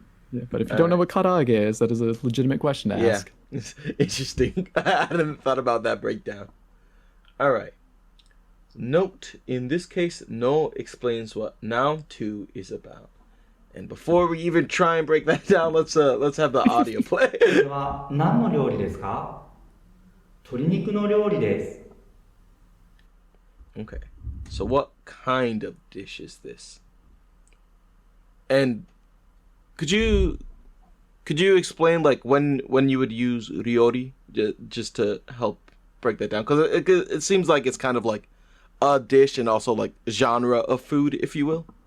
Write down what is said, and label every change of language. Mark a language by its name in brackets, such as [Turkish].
[English] Yeah, but if you don't know what karaage is, that is a legitimate question to ask. Yeah, it's interesting. I hadn't thought about that breakdown. All right. Note, in this case, no explains what noun 2 is about. And before we even try and break that down, let's have the audio play. [Japanese] これは何の料理ですか？鶏肉の料理です。 [English] Okay. So what kind of dish is this? And could you explain like when you would use ryori just to help break that down? Because it seems like it's kind of like a dish and also like genre of food, if you will.